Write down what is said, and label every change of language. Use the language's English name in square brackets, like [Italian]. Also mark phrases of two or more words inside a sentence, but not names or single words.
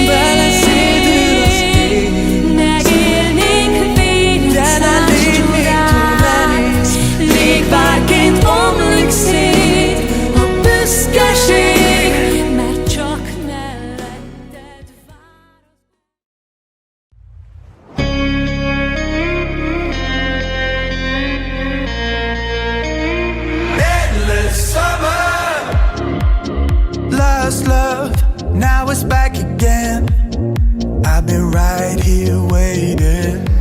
[Hungarian] Beleszédül az ég, megélnénk végig de ne légy még túl nehéz. légvárként omlik szét a büszkeség, mert csak melletted vár. [English] Endless summer, lost love, now it's back again. I've been right here waiting.